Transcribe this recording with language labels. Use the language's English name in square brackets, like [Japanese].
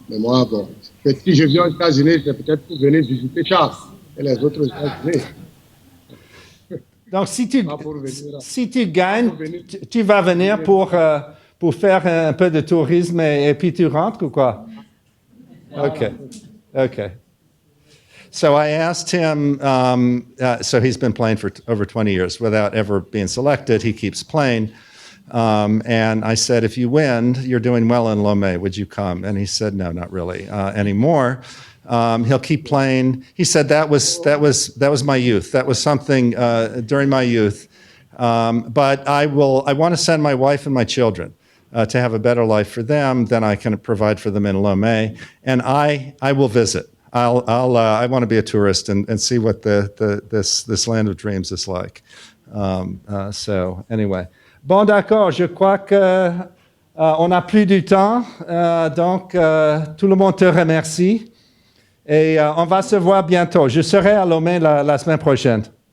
[French] Mais moi, bon, si je viens aux États-Unis, c'est peut-être pour venir visiter Charles et les autres États-Unis. Donc, si tu gagnes, tu vas venir pour faire un peu de tourisme et puis tu rentres ou quoi? [English] Okay. So I asked him, so he's been playing for over 20 years without ever being selected. He keeps playing. And I said, if you win, you're doing well in Lomé, would you come? And he said, no, not really anymore. He'll keep playing. He said that was my youth. That was something during my youth. But I want to send my wife and my children to have a better life for them than I can provide for them in Lomé. And I will visit. I want to be a tourist and see what this land of dreams is like. So anyway. [French] Bon, d'accord. Je crois que on n'a plus du temps. Donc, tout le monde te remercie. Et on va se voir bientôt. Je serai à Lomé la semaine prochaine.